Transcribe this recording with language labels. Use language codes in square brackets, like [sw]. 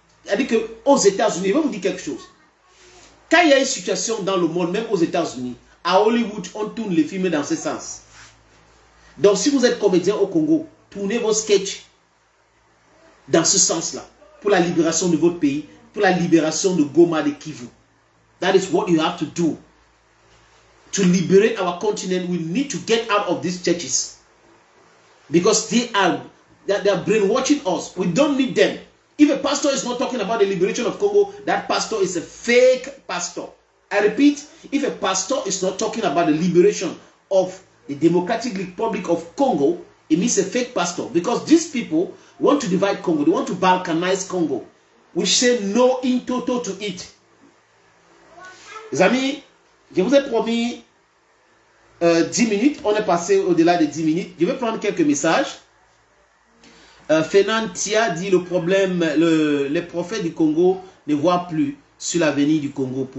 [fr] C'est-à-dire qu'aux États-Unis, je vais vous dire quelque chose. Quand il y a une situation dans le monde, même aux États-Unis, à Hollywood, on tourne les films dans ce sens. Donc si vous êtes comédien au Congo, tournez vos sketchs dans ce sens-là, pour la libération de votre pays, pour la libération de Goma, de Kivu. [en] That is what you have to do. To liberate our continent, we need to get out of these churches. Because they are brainwashing us. We don't need them. If a pastor is not talking about the liberation of Congo, that pastor is a fake pastor. I repeat, if a pastor is not talking about the liberation of the Democratic Republic of Congo, it means a fake pastor. Because these people want to divide Congo. They want to balkanize Congo. We say no in toto to it. [fr] Les amis, je vous ai promis 10 minutes. On est passé au-delà de 10 minutes. Je vais prendre quelques messages. Fenantia dit le problème, les prophètes du Congo ne voient plus sur l'avenir du Congo.